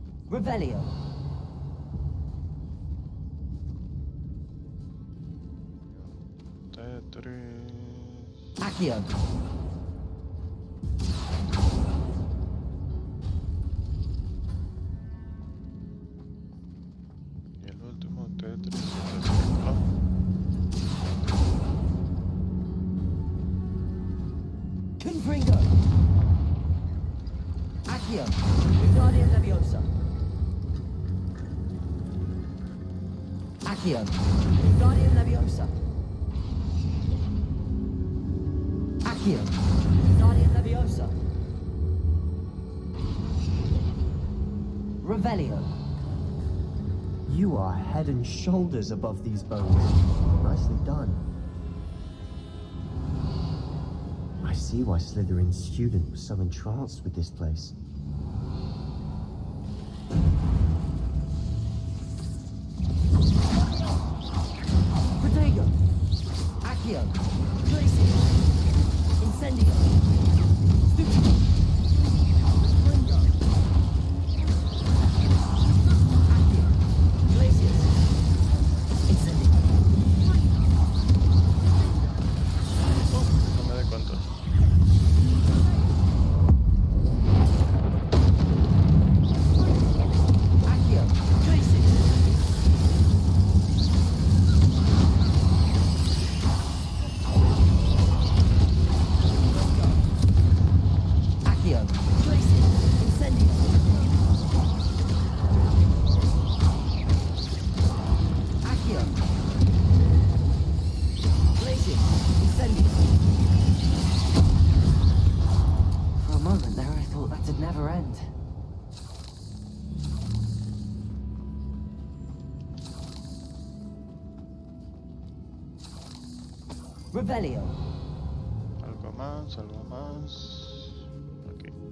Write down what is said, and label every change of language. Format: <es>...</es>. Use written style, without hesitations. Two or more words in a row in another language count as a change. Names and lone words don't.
<es>Revelio. Tetris. Accio. Y el último Tetris es el círculo. Confringo. Accio. Wingardium Leviosa. Accio. Wingardium Leviosa. Accio. Wingardium Leviosa. Revelio.</es> <en>You are head and shoulders above these bones. Nicely done. I see why Slytherin's student was so entranced with this place.</en> <es>Protego. Accio. Glacier. Incendio. Stupido. Confringo. Accio. Glacier. Incendio. No me dé cuenta. Accio. Glacier. Accio. Glacier. Incendio. Accio. Glacier. Incendio.</es> <en>For a moment there, I thought that'd never end.</en> <es>Revelio. Algo más, algo más. Aquí.</es>